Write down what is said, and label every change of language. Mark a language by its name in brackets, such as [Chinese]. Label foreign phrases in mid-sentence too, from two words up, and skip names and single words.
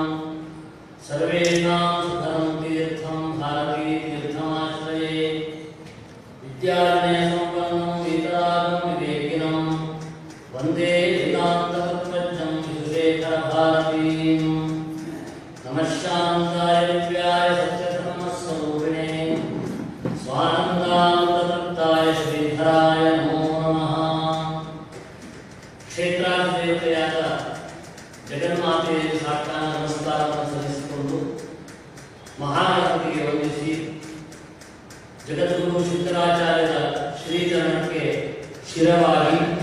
[Sanskrit] सर्वेषां सुखदं तीर्थं भारतीतीर्थमाश्रये विद्यारण्यसम्पन्नं वीतरागं विवेकिनं वन्दे वेदान्ततत्त्वज्ञं विशेखरभारतीं नमः शान्ताय दिव्याय सत्यधर्मस्वरूपिणे स्वानन्दानन्दतप्ताय श्रीधराय नमो नमः। [Kannada] ಕ್ಷೇತ್ರಾಧಿದೇವತೆಯಾದ ಜಗನ್ಮಾತೆಯಲ್ಲಿ ಸಾಷ್ಟಾಂಗ ನಮಸ್ಕಾರವನ್ನು ಸಲ್ಲಿಸಿಕೊಂಡು ಮಹಾಗಣಪತಿಗೆ ವಂದಿಸಿ ಜಗದ್ಗುರು ಸಿದ್ದರಾಚಾರ್ಯರ ಶ್ರೀಚರಣಕ್ಕೆ ಶಿರವಾಗಿ